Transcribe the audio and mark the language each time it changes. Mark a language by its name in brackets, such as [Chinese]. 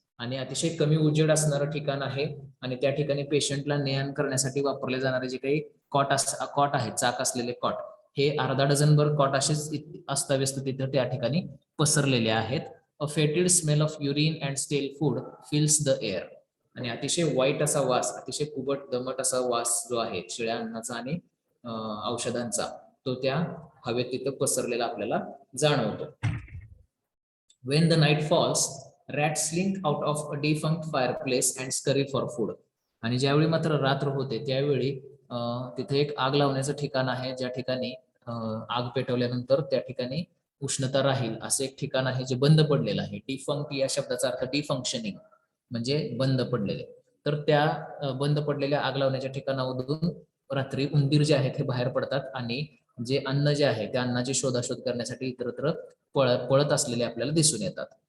[Marathi] आणि अतिशय कमी उजेड असणारं ठिकाण आहे आणि त्या ठिकाणी पेशंटला ने-आण करण्यासाठी वापरले जाणारे जे काही कॉट आहेत, चाक असलेले कॉट, हे अर्धा डझनभर कॉट असेच अस्ताव्यस्त तिथे त्या ठिकाणी पसरलेले आहेत. [English] A fetid smell of urine and stale food fills the air. [Marathi] आणि अतिशय वाईट असा वास, अतिशय कुबट दमट असा वास जो आहे शिळ्या अन्नाचा आणि औषधांचा, तो त्या हवेत तिथं पसरलेला आपल्याला जाणवतो. [English] When the night falls, rats slink out of a defunct fireplace and scurry for food. [Marathi] आणि ज्यावेळी मात्र रात्र होते त्यावेळी तिथे एक आग लावण्याचं ठिकाण आहे, ज्या ठिकाणी आग पेटवल्यानंतर त्या ठिकाणी उष्णता राहील असं एक ठिकाण आहे जे बंद पडलेलं आहे. डिफंक्ट या शब्दाचा अर्थ डिफंक्शनिंग म्हणजे बंद पडलेले. तर त्या बंद पडलेल्या आग लावण्याच्या ठिकाणामधून रात्री उंदीर जे आहेत हे बाहेर पडतात आणि जे अन्न जे आहे त्या अन्नाची शोधाशोध करण्यासाठी इतरत्र पळत असलेले आपल्याला दिसून येतात.